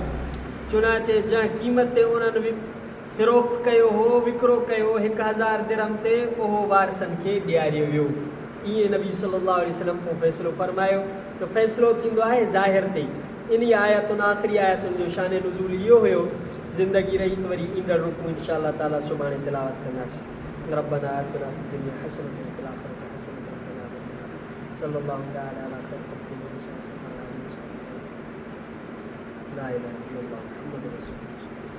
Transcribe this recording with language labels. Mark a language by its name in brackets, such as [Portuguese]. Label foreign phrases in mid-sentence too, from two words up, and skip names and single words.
[Sindhi] चुनाचे जंहिं क़ीमत ते उन्हनि फ़िरोख्त कयो हो, विकिरो कयो 1000 दिरहम ते, उहो वारिसनि खे ॾियारियो वियो। ईअं नबी [Arabic] صلى الله عليه وسلم [Sindhi] को फ़ैसिलो फरमायो त फ़ैसिलो थींदो आहे ज़ाहिर ते। इन आयतुनि आख़िरी आयतुनि जो शान नुज़ूल इहो हुयो। ज़िंदगी रही त वरी ईंदड़ रुकू [Arabic] إن شاء الله تعالى [Sindhi] सुभाणे तिलावत कंदासीं। [Arabic] ربنا آتنا في الدنيا حسنة وفي الآخرة حسنة وقنا عذاب النار. صلى الله تعالى على خير خلقه لا إله إلا الله محمد رسول الله.